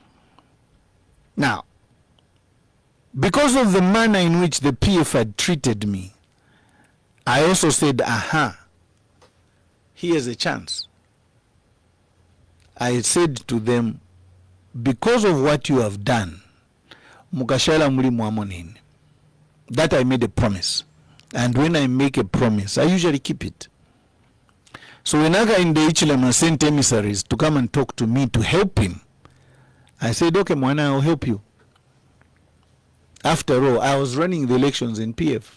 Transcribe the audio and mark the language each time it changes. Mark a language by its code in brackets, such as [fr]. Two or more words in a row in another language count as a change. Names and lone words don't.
[en] Now, because of the manner in which the PF had treated me, I also said, aha, here's a chance. I said to them, because of what you have done, [bem] mukashala muli mwamonini. [en] That I made a promise. And when I make a promise, I usually keep it. So when Hakainde Hichilema'S sent emissaries to come and talk to me to help him, I said, okay, Mwana, I'll help you. After all, I was running the elections in PF.